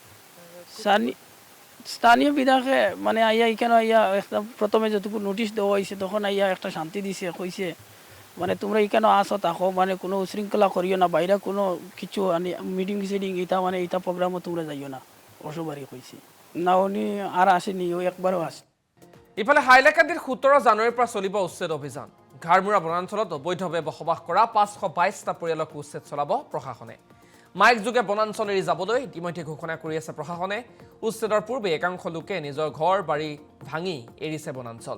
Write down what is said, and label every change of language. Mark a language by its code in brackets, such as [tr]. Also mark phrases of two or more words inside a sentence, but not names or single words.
[bn] স্থানীয় বিধায়কে মানে আইয়া এখানে আইয়া একটা প্রথমে যতটুকু নোটিশ দেওয়া হয়েছে তখন আইয়া একটা শান্তি দিছে কইছে মানে তোমরা এখানে আসো থাকো মানে কোনো উশৃঙ্খলা করিও না বাইরে কোনো কিছু মিটিং সিটিং এটা মানে এটা প্রোগ্রামও তোমরা যাইও না অসুবারই কইছে না উনি আর আসেনি ও একবারও আসে। [as] ইফালে হাইলাকান্দিৰ 17 জানুৱাৰীৰ পৰা চলিব উচ্ছেদ অভিযান। ঘাৰমুৰা বনাঞ্চলত অবৈধভাৱে বসবাস কৰা 522টা পৰিয়ালক উচ্ছেদ চলাব প্ৰশাসনে। মাইক যোগে বনাঞ্চল এৰি যাবলৈ ইতিমধ্যে ঘোষণা কৰি আছে প্ৰশাসনে। উচ্ছেদৰ পূৰ্বে একাংশ লোকে নিজৰ ঘৰ বাৰী ভাঙি এৰিছে বনাঞ্চল।